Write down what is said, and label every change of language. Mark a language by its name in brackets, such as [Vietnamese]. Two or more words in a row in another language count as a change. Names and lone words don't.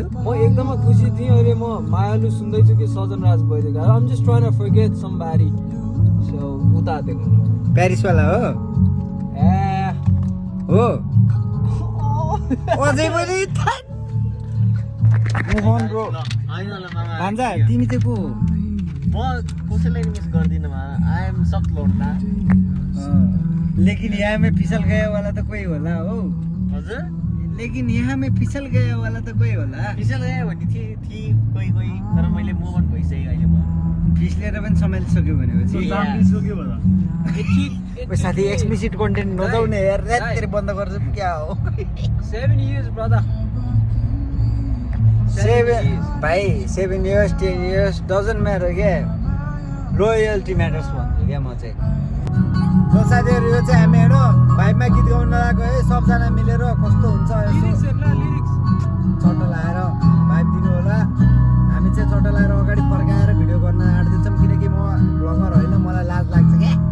[Nepali] म एकदमै खुसी थिएँ अहिले म मायालु सुन्दैछु कि सजन राज भइदिएको [English] I'm just trying to forget somebody so [Nepali] उता दिएको प्यारिसवाला हो ए हो अझै पनि मोहन ब्रो होइन ल मामा भान्जा तिमी चाहिँ को हो म कसैलाई मिस गर्दिनँ मा [English] I am stuck [Nepali] लोन्ना [Hindi] लेकिन यहाँ में फिसल गया वाला तो कोई होला हो [Nepali] हजुर [Hindi] लेकिन यहाँ में फिसल गया वाला तो कोई होला [Nepali] पिसल गयो भने थिए कोही कोही तर मैले [English] move on [Nepali] भइसकेँ अहिले म फिसलेर पनि सम्हालिसक्यो भनेपछि मिसको के भयो ओइ साथी [English] explicit content [Nepali] नजाउने यार राततिर बन्द गर्छु क्या हो [English] 7 years brother [Nepali] 7 भाइ [English] 7 years 10 years doesn't matter [Nepali] क्या [English] loyalty matters [Nepali] भन्छु क्या म चाहिँ साथीहरू यो चाहिँ हामी हेर्नु भाइबमा गीत गाउन लगाएको है सबजना मिलेर कस्तो हुन्छ चट्टा लाएर भाइब दिनु होला हामी चाहिँ चट्टा लाएर अगाडि फर्काएर भिडियो गर्न आँट्दैछौँ किनकि म ब्लगर होइन मलाई लाज लाग्छ क्या